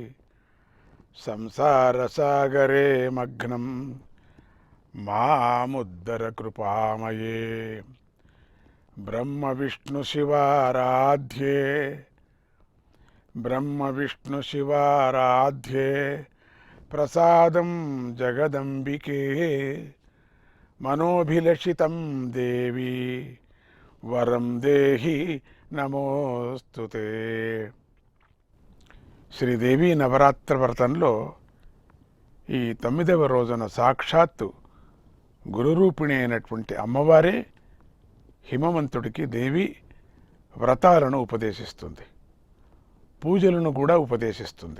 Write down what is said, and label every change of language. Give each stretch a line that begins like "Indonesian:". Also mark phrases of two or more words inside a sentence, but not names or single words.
Sanskrit: संसारसागरे मग्नं मामुद्धर कृपामये ब्रह्मविष्णुशिवाराध्ये प्रसादं जगदंबिके मनोभिलषितं देवी वरं देहि నమోస్తుతే.
Telugu: శ్రీదేవి నవరాత్రి వ్రతంలో ఈ 9వ రోజున సాక్షాత్తు గురురూపిణి అయినటువంటి అమ్మవారే హిమవంతుడికి దేవి వ్రతాలను ఉపదేశిస్తుంది, పూజలను కూడా ఉపదేశిస్తుంది.